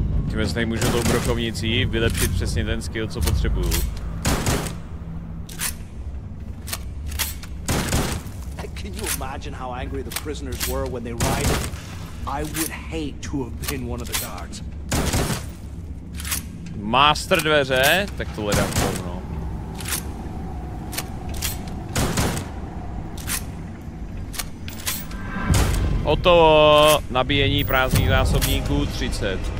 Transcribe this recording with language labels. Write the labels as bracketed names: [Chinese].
[Czech] Tím se tady můžu tou brokovnicí vylepšit přesně ten skill, co potřebuju. [English] Imagine how angry the prisoners were when they rioted. I would hate to have been one of the guards. [Czech] Master dveře, tak to hledám rovnou. Hotovo, nabíjení prázdných zásobníků 30.